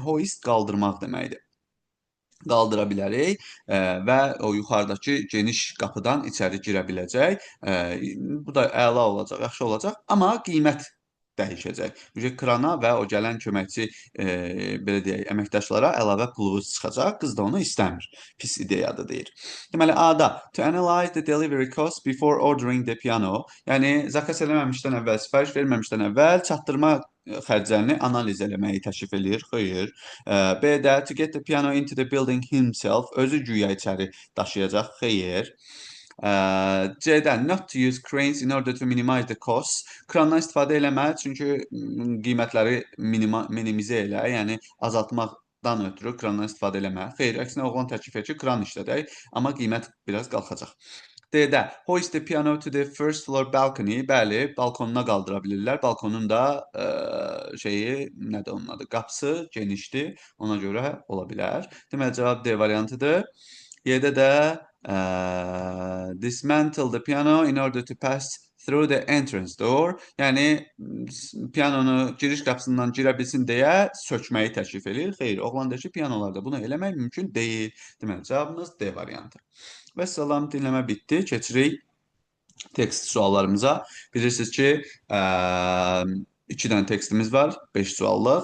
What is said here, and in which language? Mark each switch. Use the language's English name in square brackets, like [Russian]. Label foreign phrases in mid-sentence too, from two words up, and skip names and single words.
[Azerbaijani] Hoist qaldırmaq deməkdir. Qaldıra bilərik və o yuxarıdakı geniş qapıdan içəri girə biləcək. Bu da əla olacaq, yaxşı olacaq, amma qiymət dəyişəcək. Krana və o gələn köməkçi belə deyək, əməkdaşlara əlavə pulumuz çıxacaq. Qız da onu istəmir. Pis ideyadır deyir. Deməli A-da [English] to analyze the delivery cost before ordering the piano. [Azerbaijani] Yəni zakas eləməmişdən əvvəl, sifariş verməmişdən əvvəl çatdırma xərclərini analiz eləməyi təklif eləyir. Xeyr. [English] B-də to get the piano into the building himself. [Azerbaijani] Özü güya içəri daşıyacaq. Xeyr. [English] C-də not to use cranes in order to minimize the costs. [Azerbaijani] Krandan istifadə eləmə, çünki qiymətləri minimizə elə, yəni azaltmaqdan ötürü krandan istifadə eləmə. Xeyr, əksinə oğlan təklif edir ki, kran işlədək, amma qiymət biraz qalxacaq. [English] D-də hoist the piano to the first floor balcony. [Azerbaijani] Bəli, balkonuna qaldıra bilirlər. Balkonun da şeyi, nədir onun adı? Qapısı genişdir. Ona görə ola bilər. Deməli, cavab D variantıdır. [English] Y-də də dismantle the piano in order to pass through the entrance door. [Azerbaijani] Yəni pianonu giriş qapısından girə bilsin deyə sökməyi təklif edir. Xeyr, oğlan deyir ki, pianolarda bunu eləmək mümkün deyil. Deməli, cavabımız D variantı. Və salam, dinləmə bitdi. Keçirik tekst suallarımıza. Bilirsiniz ki, 2 dənə tekstimiz var, 5 suallıq.